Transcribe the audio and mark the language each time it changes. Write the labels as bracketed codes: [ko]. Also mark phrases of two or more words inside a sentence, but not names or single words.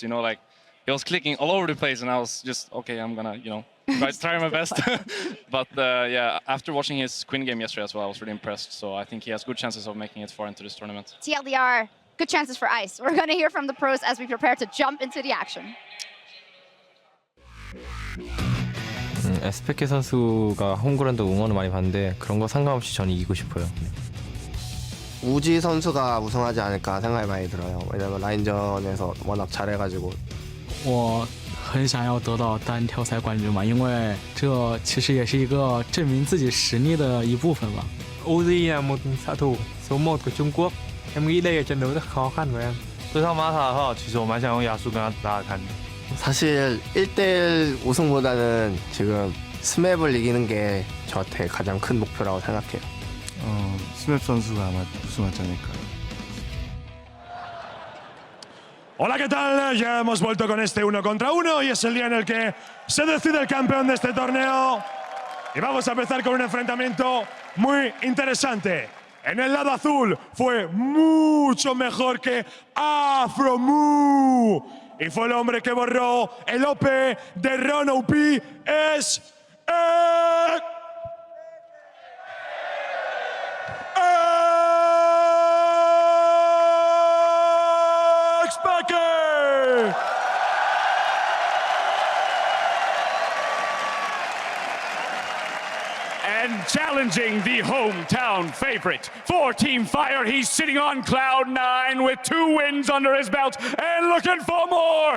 [en] Like he was clicking all over the place, and I was just okay. I'm gonna try my best. But yeah, after watching his Quinn game yesterday as well, I was really impressed. So I think he has good chances of making it far into this tournament. TLDR, good chances for Ice. We're gonna hear from the pros as we prepare to jump into the action. [ko] 에스페케 선수가 홈그라운드 응원을 많이 받는데 그런 거 상관없이 전 이기고 싶어요. 우지 선수가 우승하지 않을까 생각이 많이 들어요. 왜냐면 라인전에서 워낙 잘해가지고. [zh] 我很想要得到单挑赛冠军嘛，因为这其实也是一个证明自己实力的一部分吧。 [vi] Uzi là một xạ thủ số 1 của Trung Quốc. Em nghĩ đây là trận đấu rất khó khăn của em. [zh] 对上马塔，其实我蛮想用亚苏跟他打打看的。 [ko] 사실 1대1 우승보다는 지금 스맵을 이기는 게 저한테 가장 큰 목표라고 생각해요. 스맵 선수가 아마 우승하지 않을까. [es] Hola, ¿qué tal? Ya hemos vuelto con este 1 contra 1 y es el día en el que se decide el campeón de este torneo. Y vamos a empezar con un enfrentamiento muy interesante. En el lado azul fue mucho mejor que Afromu. Y fue el hombre que borró el OP de Ron OP. Es... Xpeke! [en] And challenging the hometown favorite for Team Fire, he's sitting on cloud 9 with 2 wins under his belt and looking for more.